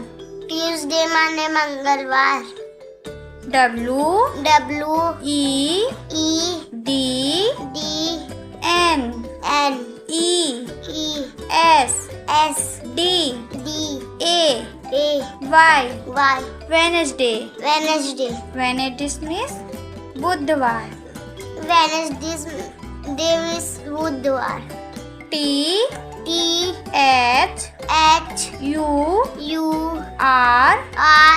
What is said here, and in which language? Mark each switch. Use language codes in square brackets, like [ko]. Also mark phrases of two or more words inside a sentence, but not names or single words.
[hi] Tuesday माने मंगलवार [en] W W E E D D N N E E S S D D A A Y Y Wednesday Wednesday Wednesday means बुधवार Wednesday is बुधवार T T H H U U R R